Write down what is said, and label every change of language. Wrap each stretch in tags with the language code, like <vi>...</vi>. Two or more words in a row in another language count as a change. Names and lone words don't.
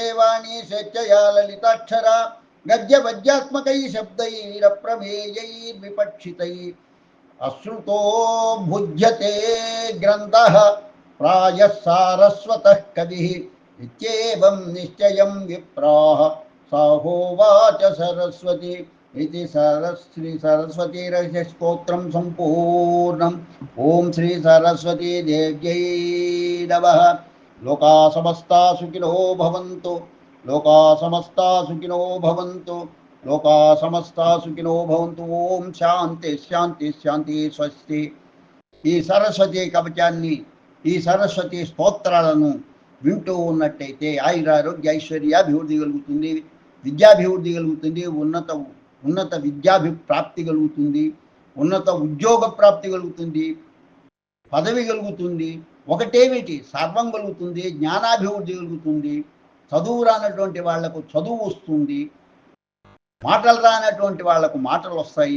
<sa>वाणी स्वेच्छया ललिताक्षरा गद्यपद्यात्मकैः शब्दैरप्रमेयैर्विपक्षितैः अश्रुतो भुज्यते ग्रन्थः प्रायः सारस्वतः कविः इत्येवं निश्चयं विप्राः साहोवाच सरस्वती इति श्री सरस्वती रहस्य स्तोत्रं सम्पूर्णम्। ओम श्री सरस्वती देव्यै नमः। लोका समस्ता सुखिनो भवन्तु। लोका समस्ता सुखिनो भवन्तु। लोका समस्ता सुखिनो भवन्तु। ओम शान्ति शान्ति शान्ति स्वस्ति।</sa> <te>ఈ సరస్వతి కవచాన్ని ఈ సరస్వతి స్తోత్రాలను వింటూ ఉన్నట్టయితే ఆయురారోగ్య ఐశ్వర్యాభివృద్ధి కలుగుతుంది, విద్యాభివృద్ధి కలుగుతుంది, ఉన్నత విద్యాభిప్రాప్తి కలుగుతుంది, ఉన్నత ఉద్యోగ ప్రాప్తి కలుగుతుంది, పదవి కలుగుతుంది, ఒకటేమిటి సర్వం కలుగుతుంది, జ్ఞానాభివృద్ధి కలుగుతుంది, చదువు రానటువంటి వాళ్లకు చదువు వస్తుంది, మాటలు రానటువంటి వాళ్లకు మాటలు వస్తాయి.</te>